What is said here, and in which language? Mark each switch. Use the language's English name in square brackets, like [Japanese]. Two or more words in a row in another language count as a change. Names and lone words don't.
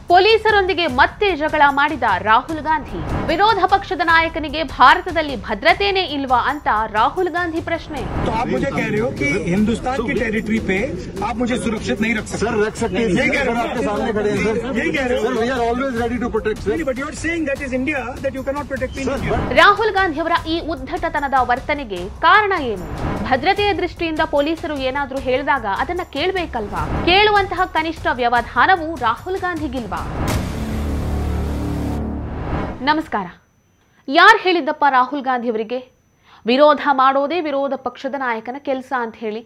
[Kannada] ಪೊಲೀಸರೊಂದಿಗೆ ಮತ್ತೆ ಜಗಳ ಮಾಡಿದ ರಾಹುಲ್ ಗಾಂಧಿ. ವಿರೋಧ ಪಕ್ಷದ ನಾಯಕನಿಗೆ ಭಾರತದಲ್ಲಿ ಭದ್ರತೆನೇ ಇಲ್ವಾ ಅಂತ ರಾಹುಲ್ ಗಾಂಧಿ ಪ್ರಶ್ನೆ. [Hindi] तो आप मुझे कह रहे हो कि हिंदुस्तान की टेरिटरी पे आप मुझे सुरक्षित नहीं रख सकते? सर रख सकते हैं, यही कह रहे हो, आपके सामने खड़े हैं सर, यही कह रहे हो. सर [English] We are always ready to protect sir. But you are saying that is India, that you cannot protect me in India. [Kannada] ರಾಹುಲ್ ಗಾಂಧಿ ಅವರ ಈ ಉದ್ದಟತನದ ವರ್ತನೆಗೆ ಕಾರಣ ಏನು? ಭದ್ರತೆಯ ದೃಷ್ಟಿಯಿಂದ ಪೊಲೀಸರು ಏನಾದ್ರೂ ಹೇಳಿದಾಗ ಅದನ್ನ ಕೇಳಬೇಕಲ್ವಾ? ಕೇಳುವಂತಹ ಕನಿಷ್ಠ ವ್ಯವಧಾನವು ರಾಹುಲ್ ಗಾಂಧಿಗಿಲ್ವಾ? ನಮಸ್ಕಾರ. ಯಾರು ಹೇಳಿದ್ದಪ್ಪ ರಾಹುಲ್ ಗಾಂಧಿ ಅವರಿಗೆ ವಿರೋಧ ಮಾಡೋದೇ ವಿರೋಧ ಪಕ್ಷದ ನಾಯಕನ ಕೆಲಸ ಅಂತ ಹೇಳಿ?